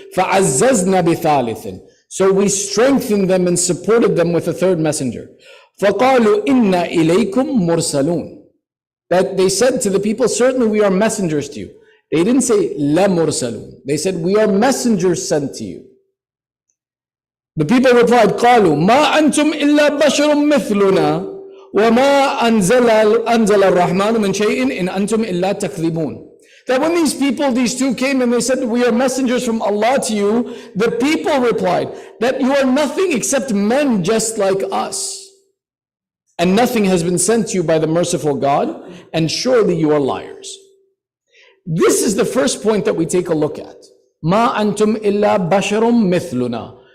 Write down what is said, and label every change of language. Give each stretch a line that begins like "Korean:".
Arabic: فَعَزَّزْنَا بِثَالِثٍ.
English: So we strengthened them and supported them with a 3rd messenger.
Arabic: فَقَالُوا إِنَّا إِلَيْكُمْ مُرْسَلُونَ.
English: That they said to the people, certainly we are messengers to you. They didn't say
Arabic: لَا مُرْسَلُونَ.
English: They said, we are messengers sent to you. The people replied,
Arabic: قَالُوا مَا أَنْتُمْ إِلَّا بَشَرٌ مِثْلُنَا وَمَا أَنزَلَ الرَّحْمَنُ مِنْ شَيْءٍ إِنْ أَنْتُمْ إِلَّا تَكْذِبُونَ.
English: That when these people, these 2 came and they said, we are messengers from Allah to you, the people replied that you are nothing except men just like us. And nothing has been sent to you by the merciful God, and surely you are liars. This is the first point that we take a look at.
Arabic: Ma antum illa basharum mithluna.